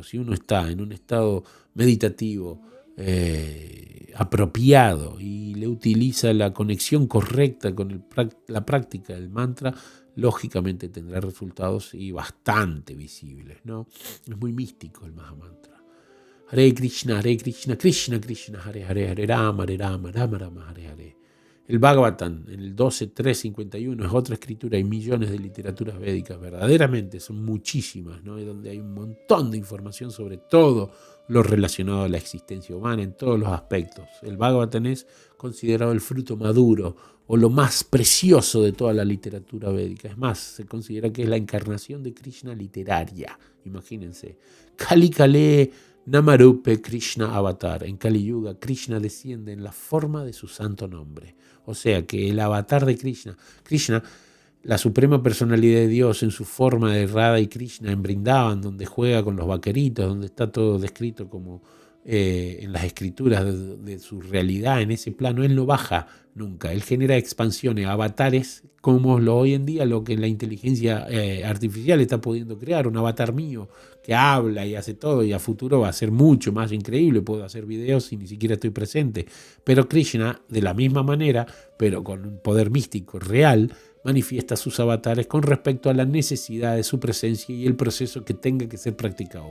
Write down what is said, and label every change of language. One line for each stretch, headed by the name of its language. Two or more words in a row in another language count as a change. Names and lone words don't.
Spanish: Si uno está en un estado meditativo, apropiado y le utiliza la conexión correcta con la práctica del mantra, lógicamente tendrá resultados y bastante visibles, ¿no? Es muy místico el Mahamantra. Hare Krishna, Krishna Krishna, Hare Hare, Hare Rama, Rama Rama, Hare Hare. El Bhagavatam, en el 12.351, es otra escritura. Hay millones de literaturas védicas, verdaderamente, son muchísimas, ¿no? Donde hay un montón de información sobre todo lo relacionado a la existencia humana en todos los aspectos. El Bhagavatam es considerado el fruto maduro o lo más precioso de toda la literatura védica. Es más, se considera que es la encarnación de Krishna literaria. Imagínense.
Sanskrit: कलि काले नामरूपे कृष्ण अवतार.
Spanish: En Kali Yuga, Krishna desciende en la forma de su santo nombre. O sea que el avatar de Krishna, la suprema personalidad de Dios en su forma de Radha y Krishna en Vrindavan, donde juega con los vaqueritos, donde está todo descrito como en las escrituras de su realidad en ese plano, él no baja nunca, él genera expansiones, avatares, como hoy en día lo que la inteligencia artificial está pudiendo crear, un avatar mío que habla y hace todo, y a futuro va a ser mucho más increíble, puedo hacer videos y ni siquiera estoy presente, pero Krishna de la misma manera, pero con un poder místico real, manifiesta sus avatares con respecto a la necesidad de su presencia y el proceso que tenga que ser practicado.